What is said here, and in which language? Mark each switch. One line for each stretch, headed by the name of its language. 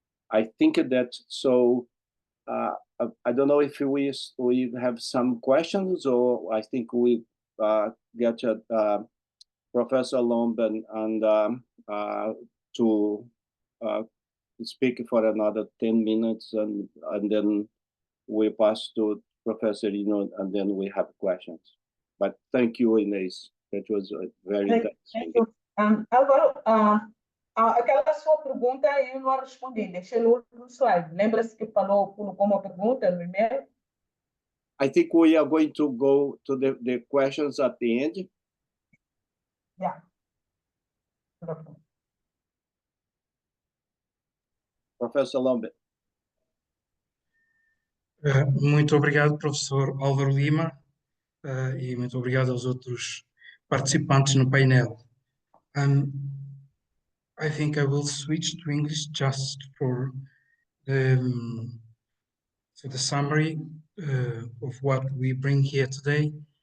English: I think that so. I don't know if we have some questions, or I think we get Professor Lombe and to speak for another 10 minutes, and then we pass to Professor Higino, and then we have questions. But thank you, Ines. That was very interesting. Thank you.
Portuguese: Alvaro, aquela sua pergunta eu não respondi, deixei no último slide. Lembra-se que colocou uma pergunta no e-mail?
English: I think we are going to go to the questions at the end. Yeah. Professor Lombe.
Portuguese: Muito obrigado, professor Álvaro Lima, e muito obrigado aos outros participantes no painel.
English: I think I will switch to English just for the summary of what we bring here today.